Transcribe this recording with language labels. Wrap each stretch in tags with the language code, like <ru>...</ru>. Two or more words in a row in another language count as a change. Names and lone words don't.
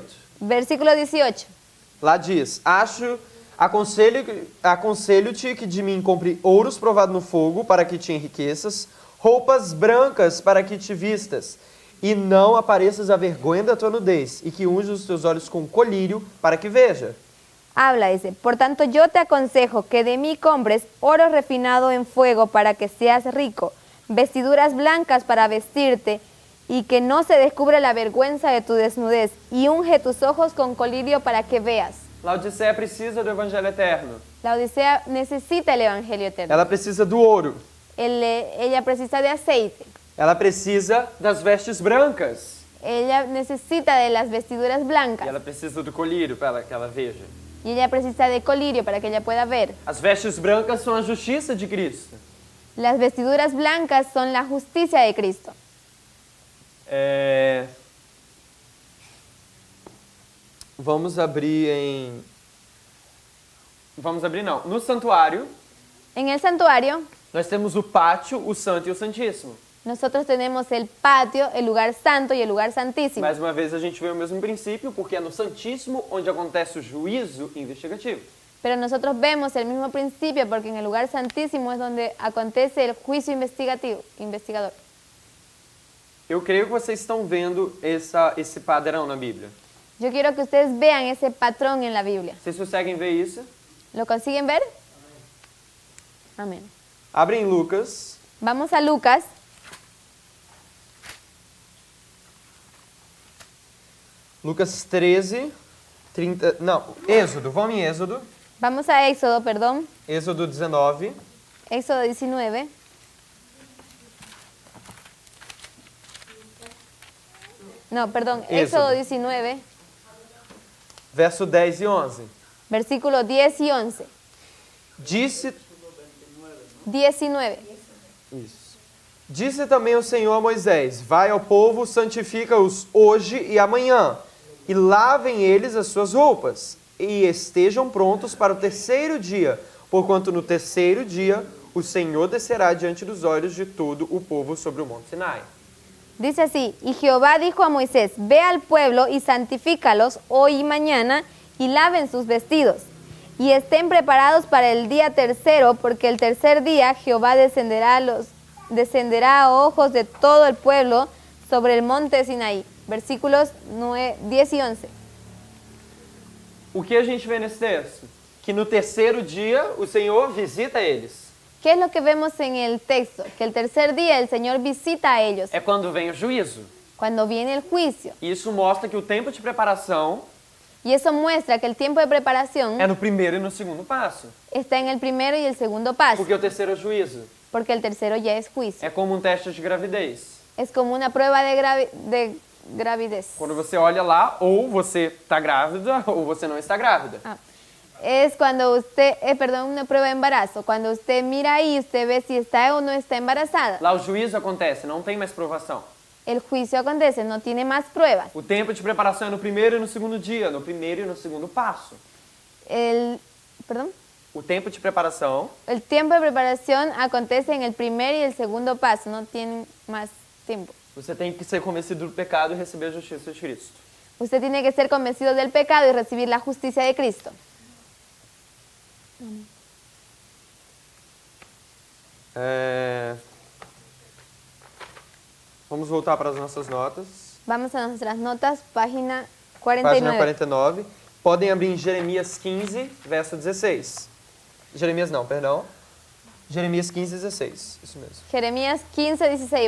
<pt>Versículo 18. Lá diz: aconselho-te que de mim compre ouros provado no fogo, para que te enriqueças, roupas brancas para que te vistas, e não apareças a vergonha da tua nudez, e que unja os teus olhos com colírio, para que veja.</pt> <es>Habla, dice, por tanto yo te aconsejo que de mí compres oro refinado en fuego para que seas rico, vestiduras blancas para vestirte, y que no se descubra la vergüenza de tu desnudez, y unge tus ojos con colirio para que veas.</es> <pt>Laodiceia precisa do Evangelho Eterno.</pt> <es>La Odisea necesita el Evangelio eterno.</es> <pt>Ela precisa do ouro.</pt> <es>Ella precisa de aceite.</es> <pt>Ela precisa das vestes brancas.</pt> <es>Ella necesita de las vestiduras</es> <pt>E</pt> <es>blancas.</es> <pt>ela precisa do colírio para que ela veja.</pt> <es>Y ella precisa de colirio para que ella pueda ver.</es> <pt>As vestes brancas são a justiça de Cristo.</pt> <es>Las vestiduras blancas son la justicia de Cristo.</es> <pt>Vamos abrir não. No santuário,</pt> <es>En el santuario,</es> <pt>nós temos o pátio, o santo e o santíssimo.</pt> <es>nosotros tenemos el patio, el lugar santo y el lugar santísimo.</es> <pt>Mais uma vez a gente vê o mesmo princípio, porque é no santíssimo onde acontece o juízo investigativo.</pt> <es>Pero nosotros vemos el mismo principio porque en el lugar santísimo es donde acontece el juicio investigador.</es> <pt>Eu creio que vocês estão vendo esse padrão na Bíblia.</pt> <es>Yo quiero que ustedes vean ese patrón en la Biblia.</es> <pt>Vocês conseguem ver isso?</pt> <es>¿Lo consiguen ver? Amén.</es> <pt>Abrem Lucas,</pt> <es>Vamos a Lucas, Lucas 13, 30...</es> <pt>Não, Êxodo, vamos em Êxodo.</pt> <es>vamos a Éxodo, perdón,</es> <pt>Êxodo 19,</pt> <es>Éxodo 19. No, perdón, Éxodo 19,</es> <pt>verso 10 e 11.</pt> <es>versículo 10 y 11.</es> <pt>Disse 19. Isso. Disse também o Senhor a Moisés: vai ao povo, santifica-os hoje e amanhã, e lavem eles as suas roupas, e estejam prontos para o terceiro dia, porquanto no terceiro dia o Senhor descerá diante dos olhos de todo o povo sobre o monte Sinai.</pt> <es>Dice así, y Jehová dijo a Moisés, ve al pueblo y santifícalos hoy y mañana, y laven sus vestidos, Y estén preparados para el día tercero, porque el tercer día Jehová descenderá a ojos de todo el pueblo sobre el monte Sinaí. Versículos 10 y 11.</es> <pt>O que a gente vê nesse texto? Que no terceiro dia o Senhor visita eles.</pt> <es>¿Qué es lo que vemos en el texto? Que el tercer día el Señor visita a ellos,</es> <pt>É quando vem o juízo.</pt> <es>cuando viene el juicio.</es> <pt>E isso mostra que o tempo de preparação</pt> <es>Y eso muestra que el tiempo de preparación</es> <pt>é no primeiro e no segundo passo.</pt> <es>está en el primero y el segundo paso,</es> <pt>Porque o terceiro é o juízo.</pt> <es>porque el tercero ya es juicio.</es> <pt>É como um teste de gravidez.</pt> <es>Es como una prueba de gravidez.</es> <pt>Quando você olha lá, ou você está grávida ou você não está grávida.</pt> <es>Es cuando usted, una prueba de embarazo. Cuando usted mira ahí, usted ve si está o no está embarazada.</es> <pt>Lá o juízo acontece, não tem mais provação.</pt> <es>El juicio acontece, no tiene más pruebas.</es> <pt>O tempo de preparação é no primeiro e no segundo dia, no primeiro e no segundo passo. O tempo de preparação</pt> <es>El tiempo de preparación acontece en el primer y el segundo paso, no tiene más tiempo.</es> <pt>você tem que ser convencido do pecado e receber a justiça de Cristo.</pt> <es>Usted tiene que ser convencido del pecado y recibir la justicia de Cristo.</es> <pt>Vamos voltar para as nossas notas.</pt> <es>Vamos a nuestras notas, página</es> <pt>Página 49.</pt> <es>49.</es> <pt>Podem abrir em Jeremias 15, verso 16. Jeremias não, perdão. Jeremias 15, 16. Isso mesmo.</pt> <es>Jeremías 15, 16.</es>